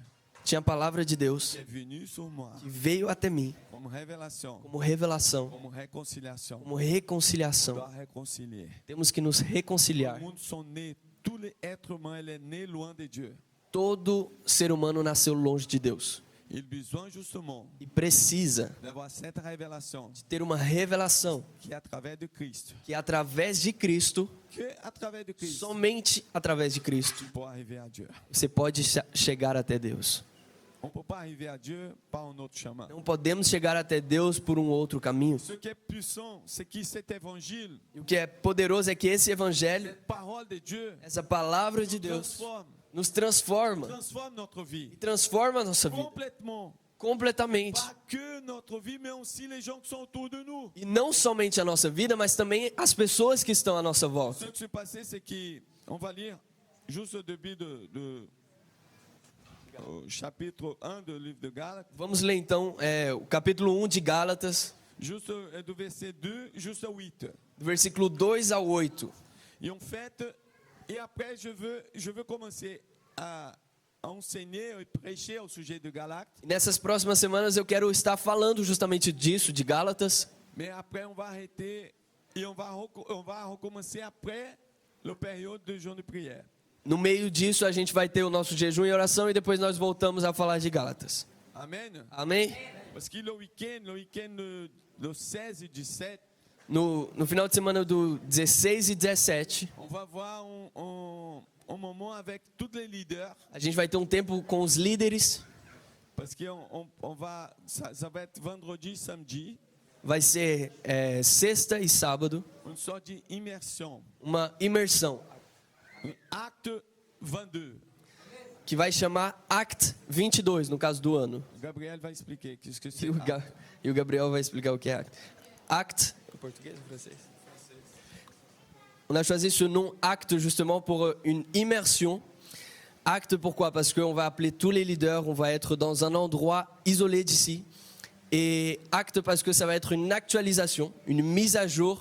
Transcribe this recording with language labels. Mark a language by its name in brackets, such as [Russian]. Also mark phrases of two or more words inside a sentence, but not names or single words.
[Portuguese] Tinha a palavra de Deus [French] qui est venue sur moi [Portuguese] que veio até mim [French] comme révélation, [Portuguese] como revelação, [French] comme réconciliation. [Portuguese] como [French] On [Portuguese] reconciliação. [French] doit réconcilier. [Portuguese] Temos que nos [French] Tout le [Portuguese] reconciliar. [French] monde sont nés Tout l'être humain, il est né loin de Dieu. [Portuguese] Todo ser humano nasceu longe de Deus [French] Il a besoin justement [Portuguese] e precisa [French] d'avoir cette révélation [Portuguese] de ter uma revelação [French] qui est à travers de Christ. [Portuguese] que através de Cristo, [French] Que à travers de Christ, [Portuguese] somente através de Cristo, [French] pour arriver à Dieu. [Portuguese] você pode chegar até Deus. [French] On ne peut pas arriver à Dieu par un autre chemin. [Portuguese] Não podemos chegar até Deus por um outro caminho. [French] Ce qui est puissant, c'est que cet évangile, [Portuguese] E o que é poderoso é que esse evangelho, [French] cette parole de Dieu, [Portuguese] essa palavra de Deus, nos transforma [French] transforme notre vie [Portuguese] e transforma a nossa vida [French] complètement. [Portuguese] completamente. [French] Pas que notre vie, mais aussi les gens qui sont autour de nous. [Portuguese] E não somente a nossa vida, mas também as pessoas que estão à nossa [French] Ce [Portuguese] volta. [French] qui s'est passé, c'est qu'on va lire juste au début au chapitre 1 du livre de Galates, [Portuguese] Vamos ler então o capítulo 1 de Gálatas, [French] juste du verset 2 jusqu'au 8. [Portuguese] do versículo 2 ao 8. [French] Et en fait, et après, je veux commencer à enseigner et prêcher au sujet de Galates. [Portuguese] E nessas próximas semanas eu quero estar falando justamente disso, de Gálatas. [French] Mais après, on va arrêter et on va recommencer après la période de jeûne de prière. [Portuguese] No meio disso a gente vai ter o nosso jejum e oração e depois nós voltamos a falar de Gálatas. [French] Amen. [Portuguese] Amém? [French] Parce que le week-end le 16 et 17, [Portuguese] No final de semana do 16 e 17, [French] on va avoir un moment avec tous les leaders. [Portuguese] a gente vai ter um tempo com os líderes. [French] Parce que ça va être vendredi, samedi, [Portuguese] Vai ser sexta e sábado, [French] une sorte d'immersion. [Portuguese] uma imersão, [French] Acte 22. [Portuguese] que vai chamar Act 22, no caso do ano. [French] Gabriel va expliquer qu'est-ce que c'est. [Portuguese] E o Gabriel vai explicar o que é Act. [French] Act, en portugais ou français? On a choisi ce nom Acte justement pour une immersion. Acte pourquoi? Parce qu'on va appeler tous les leaders, on va être dans un endroit isolé d'ici. Et Acte parce que ça va être une actualisation, une mise à jour.